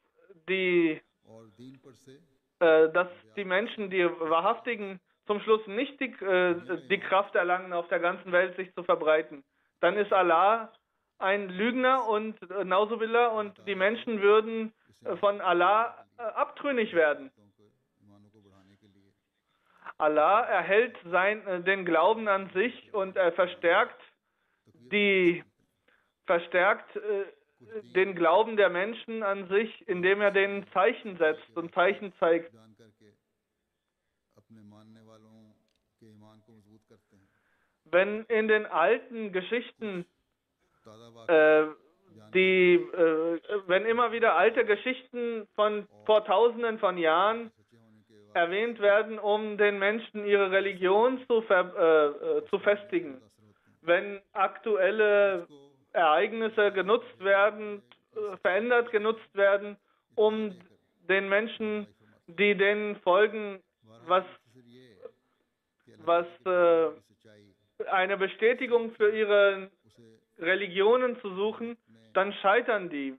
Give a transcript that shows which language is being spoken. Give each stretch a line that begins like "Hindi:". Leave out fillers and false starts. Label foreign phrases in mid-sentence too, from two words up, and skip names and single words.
German: dass die Menschen, die Wahrhaftigen, zum Schluss nicht die Kraft erlangen, auf der ganzen Welt sich zu verbreiten, dann ist Allah ein Lügner und Nauzubillah, und die Menschen würden von Allah abtrünnig werden. Allah erhält den Glauben an sich und er verstärkt den Glauben der Menschen an sich, indem er denen Zeichen setzt und Zeichen zeigt.
Urdu: دان کر کے اپنے ماننے والوں کے ایمان کو مضبوط کرتے ہیں.
German: Wenn in den alten Geschichten
Urdu: تازہ واقعہ
German: wenn immer wieder alte Geschichten von vor Tausenden von Jahren
Urdu: سچے ہونے کے واقعے
German: erwähnt werden, um den Menschen ihre Religion zu festigen, wenn aktuelle Ereignisse genutzt werden, verändert genutzt werden, um den Menschen, die denen folgen, was eine Bestätigung für ihre Religionen zu suchen, dann scheitern die.